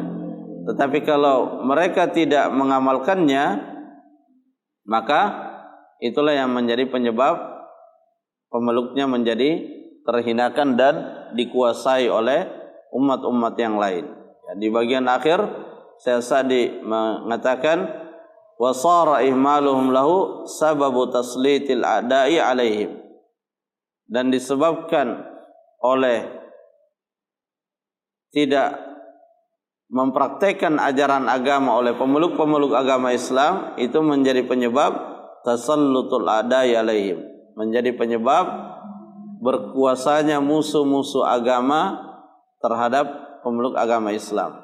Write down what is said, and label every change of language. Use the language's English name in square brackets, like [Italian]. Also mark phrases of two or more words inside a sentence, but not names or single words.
[Indonesian] Tetapi kalau mereka tidak mengamalkannya, maka itulah yang menjadi penyebab pemeluknya menjadi terhinakan dan dikuasai oleh umat-umat yang lain. Ya, di bagian akhir Syekh Sa'di mengatakan [Arabic] وصار إهمالهم له سبب تسليط الأعداء عليهم, [Indonesian] dan disebabkan oleh tidak mempraktekkan ajaran agama oleh pemeluk-pemeluk agama Islam, itu menjadi penyebab [Arabic] تسلط الأعداء عليهم, [Indonesian] menjadi penyebab berkuasanya musuh-musuh agama terhadap pemeluk agama Islam.